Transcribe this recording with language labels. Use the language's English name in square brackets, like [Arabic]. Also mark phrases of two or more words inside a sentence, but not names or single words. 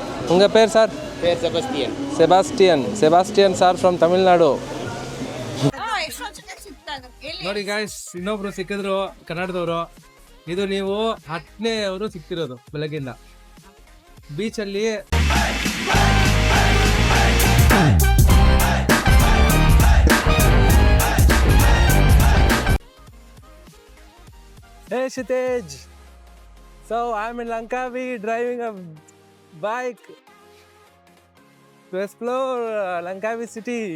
[Tamil] உங்கள் பேர் சார்? பேர் செபஸ்டியன். [Kannada] ಸೆಬಾಸ್ಟಿಯನ್ ಸಾರ್ ಫ್ರಮ್ ತಮಿಳ್ನಾಡು. ನೋಡಿ ಗಾಯ್ಸ್, ಇನ್ನೊಬ್ರು ಸಿಕ್ಕಿದ್ರು ಕನ್ನಡದವರು. ಇದು ನೀವು 10ನೇ ಅವರು ಸಿಕ್ತಿರೋದು ಬೆಳಗ್ಗಿಂದ ಬೀಚಲ್ಲಿ. [English] Hey Shitej, so I'm in Langkawi driving a bike to explore Langkawi city.